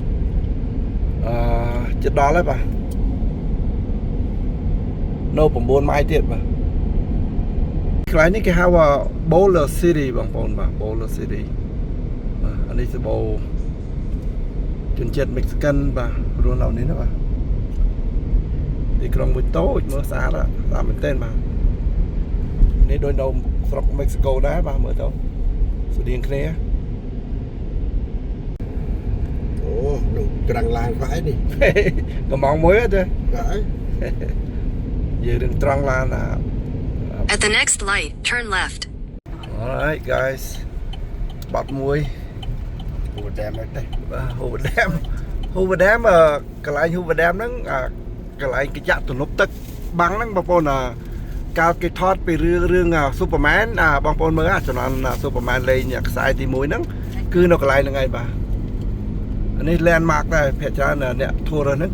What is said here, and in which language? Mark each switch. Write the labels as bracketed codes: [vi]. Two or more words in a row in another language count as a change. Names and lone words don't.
[km] ចិត្តដល់ហើយបាទនៅ9ម៉ាយទៀតបាទកន្លែងនេះគេហៅ Boulder City បងប្អូនបាទ Boulder City បាទអានេះសម្បូរជនជាតិ Mexican បាទរស់នៅនេះណាបាទទីក្រុងមួយតូចមើលស្អាតមែនទែនបាទនេះដូចនៅស្រុក Mexico ដែរបាទមើលទៅស្តៀងគ្នា អូនោះក្រាំងឡានខ្វាយនេះ កំងមួយទេ ហើយ យើងនឹងត្រង់ឡាន [en] At the next light, turn left. Alright guys [km] បាត់មួយ Hoover Dam ហ្នឹងទេ បាទ Hoover Dam កន្លែង Hoover Dam ហ្នឹងកន្លែងកញ្ចក់ទំនប់ទឹកបាំងហ្នឹងបងប្អូនកាលគេថតពីរឿង Superman បងប្អូនមើលចំណ ង Superman លេងខ្សែទី1ហ្នឹងគឺនៅកន្លែងហ្នឹងឯងបាទនេះ landmark ដែរភាគច្រើនអ្នក tourist ហ្នឹង